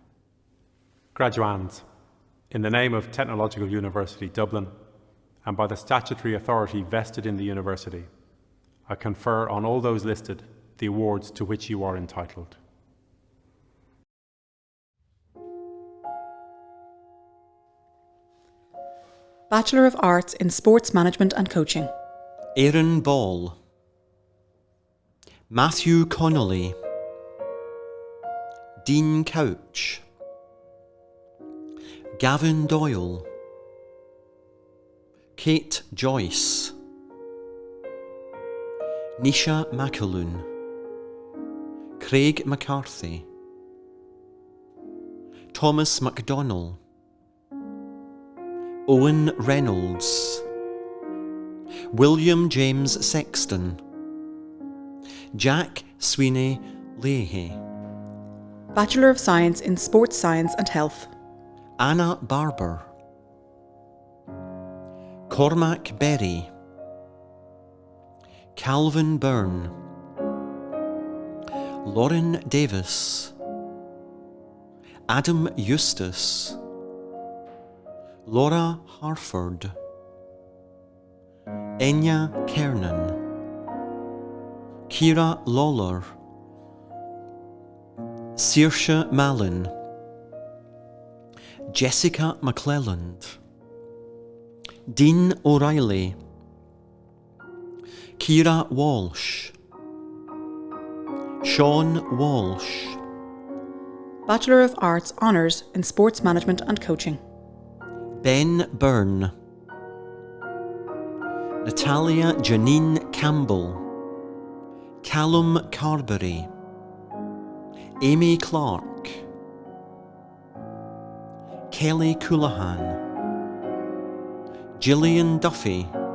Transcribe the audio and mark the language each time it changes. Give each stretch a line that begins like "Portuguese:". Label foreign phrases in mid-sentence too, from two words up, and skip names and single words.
English: Graduands, in the name of Technological University Dublin, and by the statutory authority vested in the university, I confer on all those listed the awards to which you are entitled. Bachelor of Arts in Sports Management and Coaching. Aaron Ball, Matthew Connolly, Dean Couch, Gavin Doyle, Kate Joyce, Nisha McAloon, Craig McCarthy, Thomas MacDonnell, Owen Reynolds, William James Sexton, Jack Sweeney Leahy, Bachelor of Science in Sports Science and Health. Anna Barber, Cormac Berry, Calvin Byrne, Lauren Davis, Adam Eustace, Laura Harford, Enya Kernan, Kira Lawler, Saoirse Mallon, Jessica McClelland, Dean O'Reilly, Kira Walsh, Sean Walsh, Bachelor of Arts Honours in Sports Management and Coaching. Ben Byrne, Natalia Janine Campbell, Callum Carberry, Amy Clark, Kelly Coulahan, Gillian Duffy,